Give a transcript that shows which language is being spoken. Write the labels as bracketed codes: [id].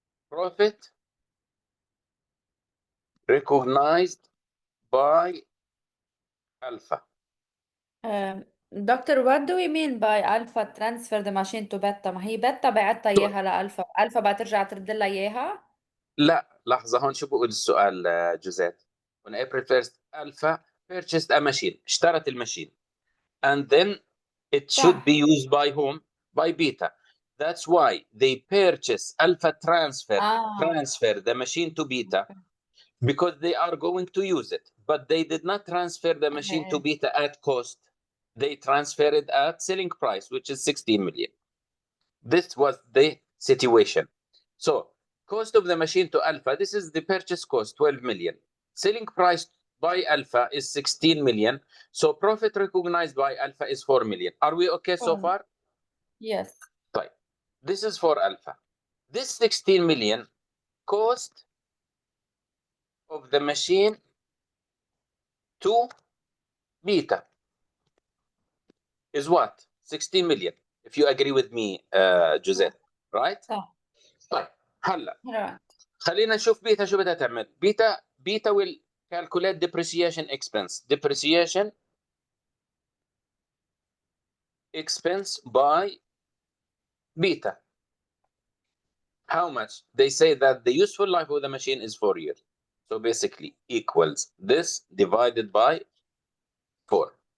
[en] Profit recognized by alpha. Doctor, what do we mean by alpha transfer the machine to beta؟ [ar] ما هي بeta بعتها اياها لالفا، الفا بقى ترجع ترد لها اياها؟ لا لحظة، هون شو بقول السؤال جوزيت. [en] On April 1st Alpha purchased a machine، [ar] اشترت الماشين [en] and then it should be used by whom? By Beta. That's why they purchase Alpha transfer the machine to Beta because they are going to use it, but they did not transfer the machine to Beta at cost. They transferred it at selling price, which is 16 million. This was the situation. So cost of the machine to Alpha, this is the purchase cost, 12 million. Selling price by Alpha is 16 million. So profit recognized by Alpha is 4 million. Are we okay so far? Yes. Right. This is for Alpha. This 16 million cost of the machine to Beta is what? 16 million. If you agree with me, Josette, right? [ar] طيب هلا خلينا نشوف بيتا شو بدها تعمل. [en] Beta will calculate depreciation expense. Depreciation expense by beta. How much? They say that the useful life of the machine is 4 years. So basically equals this divided by 4.